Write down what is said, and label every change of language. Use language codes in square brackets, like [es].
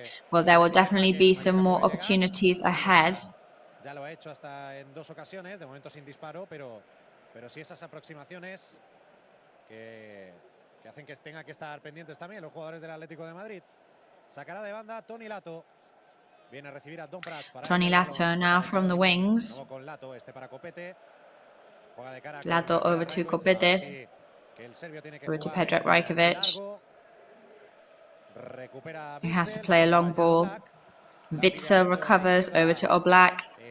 [en] Well, there will definitely be some more opportunities ahead. [es] Ya lo ha hecho hasta en 2 ocasiones, de momento sin disparo, pero sí esas aproximaciones que hacen que tenga que estar pendientes también los jugadores del Atlético de Madrid. Sacará de banda Toni Lato. Viene a recibir a Don Prats. [en] Toni Lato now from the wings. [es] Con Lato, para Copete. Juega de cara [en] Lato over to Copete. Over to Predrag Rajkovic. He has to play a long ball. Witzel recovers over to Oblak.